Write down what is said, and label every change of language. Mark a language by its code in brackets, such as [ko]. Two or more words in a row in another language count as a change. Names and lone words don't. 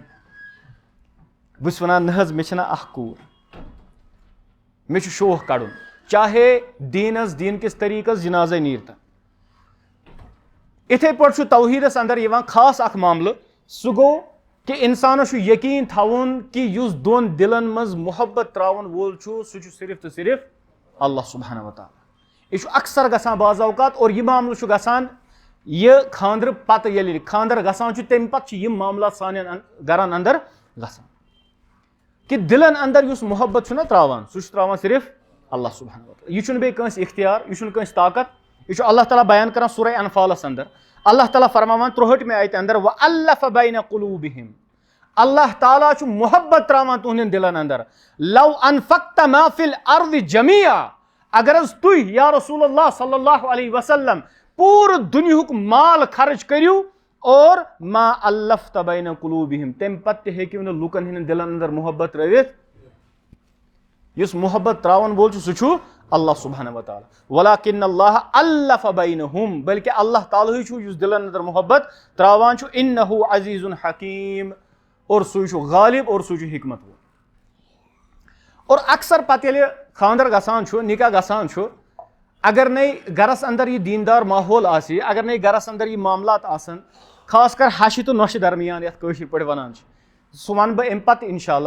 [ks] بہٕ چھُس ونان نہ حظ مےٚ چھنہ اکھ کوٗر مےٚ چھُ شوق کڑُن چاہے دیٖنس دیٖن کِس طریٖقس جنازے نیٖرتن. اِتھے پٲٹھۍ چھُ توحیٖدس اندر یِوان خاص اکھ معاملہٕ. سُہ گوٚو کہِ اِنسانس چھُ یقیٖن تھاوُن کہِ یُس دۄن دِلن منٛز محبت تراون وول چھُ سُہ چھُ صرف تہٕ صرف [ar] اللہ سبحانہ وتعالیٰ. [ks] یہِ چھُ اکثر گژھان بعض اوقات. اور یہِ معاملہٕ چھُ گژھان یہِ خاندرٕ پتہٕ ییٚلہِ خاندر گژھان چھُ تمہِ پتہٕ چھِ یِم معاملات سانٮ۪ن گرن اندر گژھان کہِ دِلن اندر یُس محبت چھُنہ تراوان سُہ چھُ تراوان صرف [ar] اللہ سبحانہ وتعالیٰ. [ks] یہِ چھُنہٕ بیٚیہِ کٲنٛسہِ اختیار یہِ چھُنہٕ کٲنٛسہِ طاقت. یہِ چھُ اللہ تعالیٰ بیان کران سورہ انفالس اندر. اللہ تعالیٰ فرماوان 63 آیتہِ اندر [ar] وَأَلَّفَ بَيْنَ قُلُوبِهِمْ. [ks] اللہ تعالیٰ چھُ محبت تراوان تُہنٛدٮ۪ن دِلن اندر. [ar] لَوْ أَنفَقْتَ مَا فِي الْأَرْضِ جَمِيعًا. [ks] اگر حظ تُہۍ یا رسول اللہ [ar] صلی اللہ علیہ وسلم [ks] پوٗرٕ دُنیہُک مال خرٕچ کٔرِو اور [ar] ما الفت بین قلوبہم [ks] تمہِ پتہٕ تہِ ہیٚکِو نہٕ لُکن ہٕنٛدٮ۪ن دِلن اندر محبت ترٲوِتھ. یُس محبت تراون وول چھُ سُہ چھُ [ar] اللہ سبحانہ وتعالیٰ. وَلَٰكِنَّ اللّٰهَ أَلَّفَ بَيْنَهُم. [ks] بلکہ اللہ تعالیٰ چھُ یُس دِلن اندر محبت تراوان چھُ. [ar] إِنَّهُ عزیٖزٌ حکیٖم. [ks] اور سُے چھُ غالب اور سُے چھُ حکمت وول. اور اکثر پتہٕ ییٚلہِ خاندر گژھان چھُ نکاح گژھان چھُ اگر نے گرس اندر یہِ دیٖندار ماحول آسہِ اگر نے گرس اندر یہِ معاملات آسن خاص کر ہشہِ تہٕ نۄشہِ درمیان یتھ کٲشِر پٲٹھۍ ونان چھِ سُہ ونہٕ بہٕ امہِ پتہٕ [ar] انشاء اللہ.